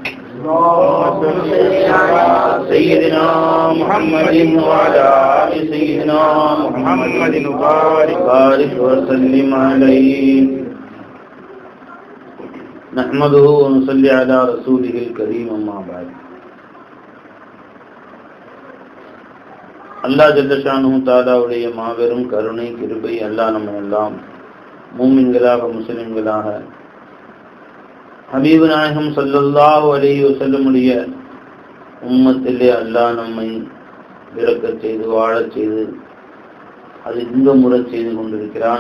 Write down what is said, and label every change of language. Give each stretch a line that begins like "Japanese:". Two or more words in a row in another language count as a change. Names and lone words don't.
Arabic: سيدنا محمد وعلى آل سيدنا محمد وبارك وسلم عليه. نحمده ونصلي على رسوله الكريم. أما بعد. الله جل شأنه تعالى
Tamil: மாபெரும் கருணை கிருபை அல்லாஹ் நம்ம எல்லாம் மூமின்களாக முஸ்லிம்களாக ஹபீபு நாயகம்
Arabic: صلى الله عليه وسلم
Tamil: உம்மத்திலே அல்லாஹ் நம்மை பிறக்கச் செய்து வாழச் செய்து அது இன்பமுற செய்து கொண்டிருக்கிறான்.